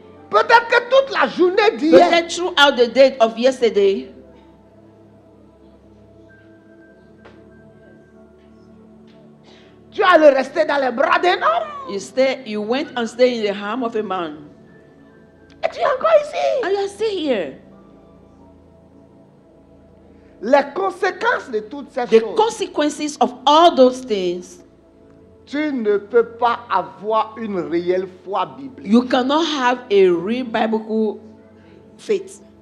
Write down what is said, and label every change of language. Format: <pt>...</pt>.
<fr>Peut-être que toute la journée d'hier, Peut-être</fr> <en>throughout the day of yesterday,</en> <fr>tu allais rester dans les bras d'un homme.</fr> <en>you went and stayed in the arm of a man.</en> <fr>Et tu es encore ici.</fr> <en>And you are still here.</en> <fr>Les conséquences de toutes ces</fr> <en>The</en> <fr>choses,</fr> <en>consequences of all those things,</en> <fr>tu ne peux pas avoir une réelle foi biblique.</fr> <en>you cannot have a real biblical faith.</en>